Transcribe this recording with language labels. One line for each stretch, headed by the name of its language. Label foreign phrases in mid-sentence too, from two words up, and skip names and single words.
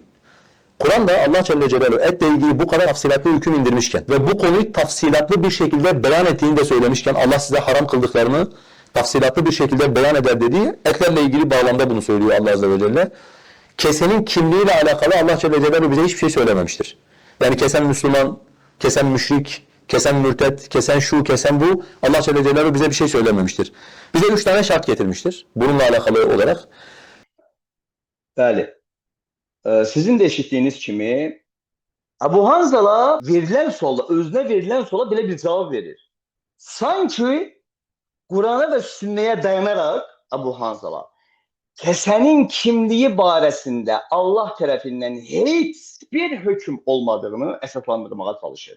Turkish: Kur'an'da Allah Celle Celaluhu etle ilgili bu kadar tafsilatlı hüküm indirmişken ve bu konuyu tafsilatlı bir şekilde beyan ettiğini de söylemişken Allah size haram kıldıklarını tafsilatlı bir şekilde beyan eder dediği etlerle ilgili bağlamda bunu söylüyor Allah Azze ve Celle. Kesenin kimliğiyle alakalı Allah Celle Celaluhu bize hiçbir şey söylememiştir. Yani kesen Müslüman, kesen müşrik, kesen mürted, kesen şu, kesen bu Allah Celle Celaluhu bize bir şey söylememiştir. Bize 3 tane şart getirmiştir bununla alakalı olarak.
Azerbaijani: Bəli. Sizin de eşitdiyiniz kimi Ebu Hanzala verilən suala, özünə verilən suala belə bir cavab verir. Sanki Qurana və sünnəyə dayanaraq Ebu Hanzala kəsənin kimliyi barəsində Allah tərəfindən heç bir hökm olmadığını əsaslandırmağa çalışır.